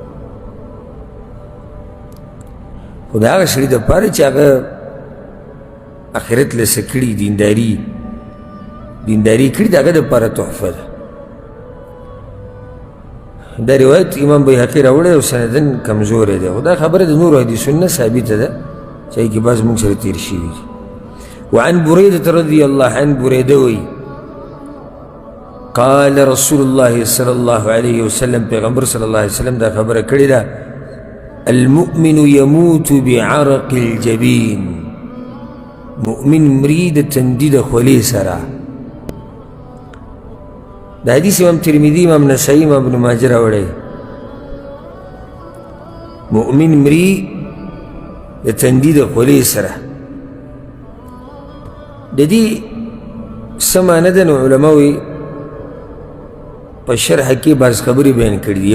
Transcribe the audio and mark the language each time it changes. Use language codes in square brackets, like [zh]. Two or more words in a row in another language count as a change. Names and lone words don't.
[ps] خو د هغه سړي دپاره چې هغه آخرت له څه کړي، دینداري کړي، د هغه دپاره تحفه ده. دا روایت امام بیهقي راوړی او سندن کمزوری دی. خو دا خبره د نورو حدیثونو نه ثابته ده چې هغې کې بعض موږ سره تېر شوي دي. [ar] وعن بريدة رضي الله عنه بريدة وي قال رسول الله صلى الله عليه وسلم پیغمبر صلى الله عليه وسلم [ps] دا خبره کړې ده [ar] المؤمن يموت بعرق الجبين [ps] مؤمن مري د تندي د خولې سره. دا حدیث امام ترمذي امام نسائی امام ابن ماجه راوړی. مؤمن مري د تندي د خولې سره. د دې څه معنی ده نو علماوی په شرح کې بعض خبرې بیان کړي دي.